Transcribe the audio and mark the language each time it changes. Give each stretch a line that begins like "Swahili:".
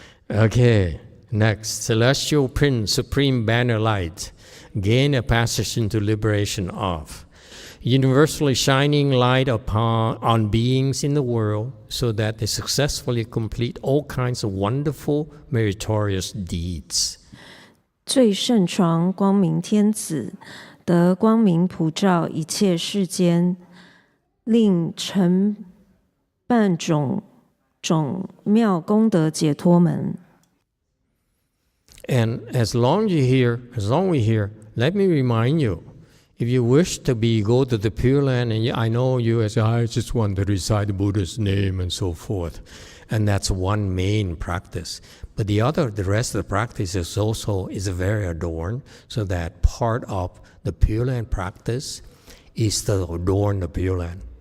English: Okay, next. Celestial Prince, Supreme Banner Light, gain a passage into liberation of. Universally shining light on beings in the world so that they successfully complete all kinds of wonderful, meritorious deeds.
Chinese: 最圣床光明天子，得光明普照一切世间，令成办种妙功德解脱门。
English: And as long we're here, let me remind you, if you wish to go to the Pure Land, and I know you as I just want to recite the Buddha's name and so forth, and that's one main practice. But the rest of the practice is very adorned, so that part of the Pure Land practice is to adorn the Pure Land.